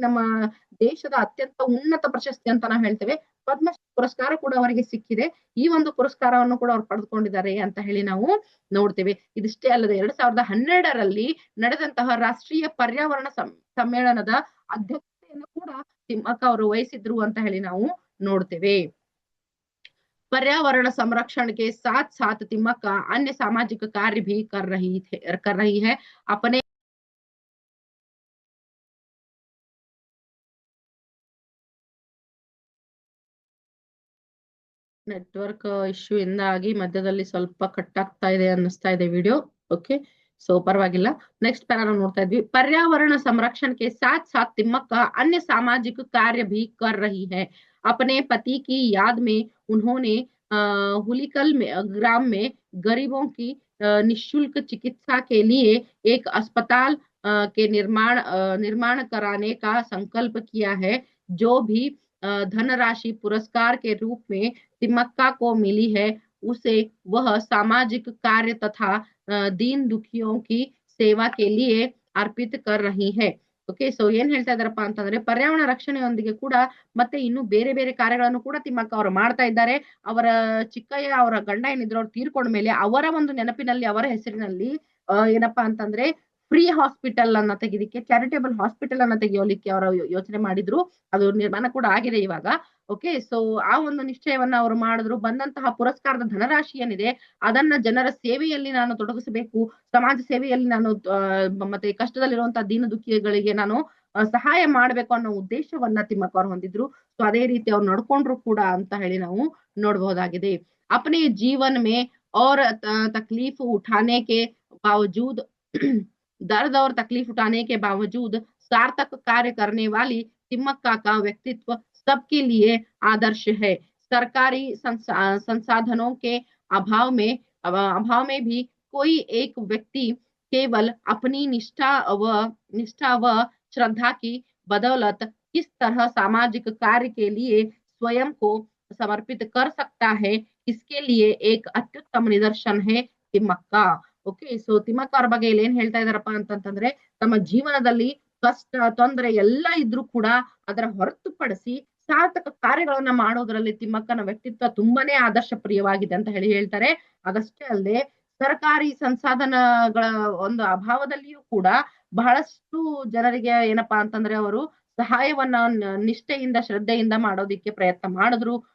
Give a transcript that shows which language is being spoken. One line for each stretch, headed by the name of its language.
Kannada: ನಮ್ಮ ದೇಶದ ಅತ್ಯಂತ ಉನ್ನತ ಪ್ರಶಸ್ತಿ ಅಂತ ನಾವು ಹೇಳ್ತೇವೆ, ಪದ್ಮಶ್ರೀ ಪುರಸ್ಕಾರ ಕೂಡ ಅವರಿಗೆ ಸಿಕ್ಕಿದೆ. ಈ ಒಂದು ಪುರಸ್ಕಾರವನ್ನು ಕೂಡ ಅವ್ರು ಪಡೆದುಕೊಂಡಿದ್ದಾರೆ ಅಂತ ಹೇಳಿ ನಾವು ನೋಡ್ತೇವೆ. ಇದಿಷ್ಟೇ ಅಲ್ಲದೆ 2012ರಲ್ಲಿ ನಡೆದಂತಹ ರಾಷ್ಟ್ರೀಯ ಪರ್ಯಾವರಣ ಸಮ್ಮೇಳನದ ಅಧ್ಯಕ್ಷತೆಯನ್ನು ಕೂಡ ತಿಮ್ಮಕ್ಕ ಅವರು ವಹಿಸಿದ್ರು ಅಂತ ಹೇಳಿ ನಾವು ನೋಡ್ತೇವೆ.
Hindi: पर्यावरण संरक्षण के साथ साथ तिम्मक्का अन्य सामाजिक कार्य भी कर रही है।
Kannada: अपने ನೆಟ್ವರ್ಕ್ ಇಶ್ಯೂ ಇಂದಾಗಿ ಮಧ್ಯದಲ್ಲಿ ಸ್ವಲ್ಪ ಕಟ್ ಆಗ್ತಾ ಇದೆ ಅನ್ನಿಸ್ತಾ ಇದೆ ವಿಡಿಯೋ.
Hindi: ಓಕೆ,
Kannada: सो परवागिल्ला. Next para नोड़ता इद्वी.
Hindi: पर्यावरण संरक्षण के साथ साथ तिम्मक्का अन्य सामाजिक कार्य भी कर रही है। अपने पति की याद में उन्होंने हुलिकल ग्राम में गरीबों की निःशुल्क चिकित्सा के लिए एक अस्पताल के निर्माण कराने का संकल्प किया है। जो भी धनराशि पुरस्कार के रूप में तिम्मक्का को मिली है, उसे वह सामाजिक कार्य तथा दीन दुखियों की सेवा के लिए अर्पित कर रही है।
English: Okay.
Kannada: ಸೊ ಏನ್ ಹೇಳ್ತಾ ಇದಾರಪ್ಪ ಅಂತಂದ್ರೆ ಪರ್ಯಾವರಣ ರಕ್ಷಣೆಯೊಂದಿಗೆ ಕೂಡ ಮತ್ತೆ ಇನ್ನು ಬೇರೆ ಬೇರೆ ಕಾರ್ಯಗಳನ್ನು ಕೂಡ ತಿಮ್ಮಕ್ಕ ಅವರು ಮಾಡ್ತಾ ಇದ್ದಾರೆ. ಅವರ ಚಿಕ್ಕಯ್ಯ ಅವರ ಗಂಡ ಏನಿದ್ರು ಅವ್ರು ತೀರ್ಕೊಂಡ ಮೇಲೆ ಅವರ ಒಂದು ನೆನಪಿನಲ್ಲಿ ಅವರ ಹೆಸರಿನಲ್ಲಿ ಏನಪ್ಪಾ ಅಂತಂದ್ರೆ ಫ್ರೀ ಹಾಸ್ಪಿಟಲ್ ಅನ್ನ ತೆಗಿಲಿಕ್ಕೆ, ಚಾರಿಟೇಬಲ್ ಹಾಸ್ಪಿಟಲ್ ಅನ್ನ ತೆಗಿಯೋಲಿಕ್ಕೆ ಅವರು ಯೋಚನೆ ಮಾಡಿದ್ರು. ಅದು ನಿರ್ಮಾಣ ಕೂಡ ಆಗಿದೆ ಇವಾಗ. ಓಕೆ. ಸೊ ಆ ಒಂದು ನಿಶ್ಚಯವನ್ನ ಅವರು ಮಾಡಿದ್ರು. ಬಂದಂತಹ ಪುರಸ್ಕಾರದ ಧನರಾಶಿ ಏನಿದೆ ಅದನ್ನ ಜನರ ಸೇವೆಯಲ್ಲಿ ನಾನು ತೊಡಗಿಸಬೇಕು, ಸಮಾಜ ಸೇವೆಯಲ್ಲಿ ನಾನು ಮತ್ತೆ ಕಷ್ಟದಲ್ಲಿರುವಂತಹ ದೀನ ದುಃಖಿಗಳಿಗೆ ನಾನು ಸಹಾಯ ಮಾಡ್ಬೇಕು ಅನ್ನೋ ಉದ್ದೇಶವನ್ನ ತಿಮ್ಮಕ್ಕ ಅವ್ರು ಹೊಂದಿದ್ರು. ಸೊ ಅದೇ ರೀತಿ ಅವ್ರು ನಡ್ಕೊಂಡ್ರು ಕೂಡ ಅಂತ ಹೇಳಿ ನಾವು ನೋಡಬಹುದಾಗಿದೆ.
Hindi: अपने जीवन में और तकलीफ उठाने के बावजूद दर्द और तकलीफ उठाने के बावजूद सार्थक कार्य करने वाली तिम्मक्का का व्यक्तित्व सबके लिए आदर्श है। सरकारी संसाधनों के अभाव में भी कोई एक व्यक्ति केवल अपनी निष्ठा व श्रद्धा की बदौलत किस तरह सामाजिक कार्य के लिए स्वयं को समर्पित कर सकता है, इसके लिए एक अत्युत्तम निदर्शन है ತಿಮ್ಮಕ್ಕ.
English: Okay.
Kannada: ಸೊ ತಿಮ್ಮಕ್ಕ ಅವ್ರ ಬಗ್ಗೆ ಇಲ್ಲಿ ಏನ್ ಹೇಳ್ತಾ ಇದಾರಪ್ಪ ಅಂತಂತಂದ್ರೆ ತಮ್ಮ ಜೀವನದಲ್ಲಿ ಕಷ್ಟ ತೊಂದರೆ ಎಲ್ಲ ಇದ್ರೂ ಕೂಡ ಅದರ ಹೊರತುಪಡಿಸಿ ಸಾರ್ಥಕ ಕಾರ್ಯಗಳನ್ನ ಮಾಡೋದ್ರಲ್ಲಿ ತಿಮ್ಮಕ್ಕನ ವ್ಯಕ್ತಿತ್ವ ತುಂಬಾನೇ ಆದರ್ಶ ಪ್ರಿಯವಾಗಿದೆ ಅಂತ ಹೇಳಿ ಹೇಳ್ತಾರೆ. ಅದಷ್ಟೇ ಅಲ್ಲದೆ ಸರ್ಕಾರಿ ಸಂಸಾಧನಗಳ ಒಂದು ಅಭಾವದಲ್ಲಿಯೂ ಕೂಡ ಬಹಳಷ್ಟು ಜನರಿಗೆ ಏನಪ್ಪಾ ಅಂತಂದ್ರೆ ಅವರು ಸಹಾಯವನ್ನ ನಿಷ್ಠೆಯಿಂದ ಶ್ರದ್ಧೆಯಿಂದ ಮಾಡೋದಿಕ್ಕೆ ಪ್ರಯತ್ನ ಮಾಡಿದ್ರು.